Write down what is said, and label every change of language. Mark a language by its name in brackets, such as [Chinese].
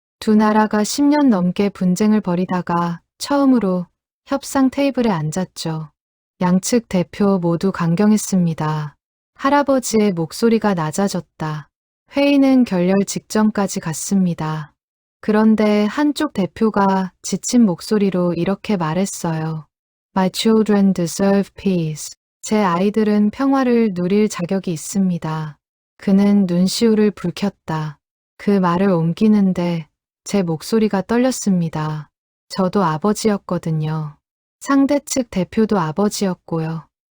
[Korean] 두 나라가 10년 넘게 분쟁을 벌이다가 처음으로 협상 테이블에 앉았죠. 양측 대표 모두 강경했습니다. 할아버지의 목소리가 낮아졌다. 회의는 결렬 직전까지 갔습니다. 그런데 한쪽 대표가 지친 목소리로 이렇게 말했어요. [English] My children deserve peace. [Korean] 제 아이들은 평화를 누릴 자격이 있습니다. 그는 눈시울을 붉혔다. 그 말을 옮기는데 제 목소리가 떨렸습니다. 저도 아버지였거든요. 상대 측 대표도 아버지였고요.